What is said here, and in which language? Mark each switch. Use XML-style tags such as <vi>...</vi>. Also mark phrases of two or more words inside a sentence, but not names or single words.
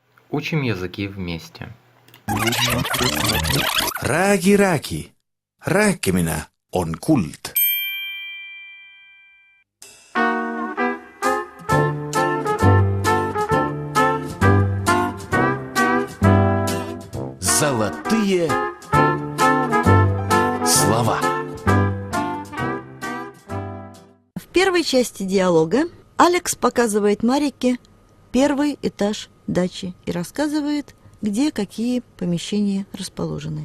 <ru>Учим языки вместе.</ru> <et>Räägi. Rääkimine on kuld.</et> <ru>Золотые слова. В первой части диалога Алекс показывает Марике первый этаж дачи и рассказывает, где какие помещения расположены.</ru>